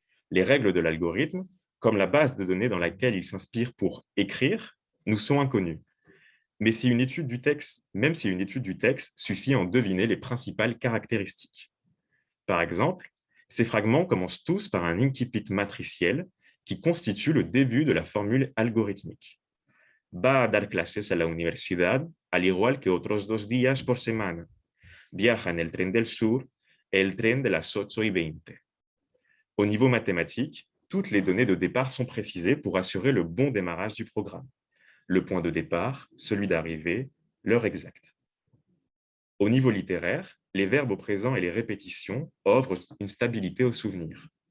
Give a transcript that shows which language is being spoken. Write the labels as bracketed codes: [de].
[fr] Les règles de l'algorithme, comme la base de données dans laquelle il s'inspire pour écrire, nous sont inconnues. Mais si une étude du texte, même si une étude du texte suffit à en deviner les principales caractéristiques. Par exemple, ces fragments commencent tous par un incipit matriciel qui constitue le début de la formule algorithmique. [es] Va a dar clases a la universidad, al igual que otros 2 días por semana. Viaja en el tren del sur, el tren de las 8:20. [fr] Au niveau mathématique, toutes les données de départ sont précisées pour assurer le bon démarrage du programme. Le point de départ, celui d'arrivée, l'heure exacte. Au niveau littéraire, les verbes au présent et les répétitions offrent une stabilité au souvenir.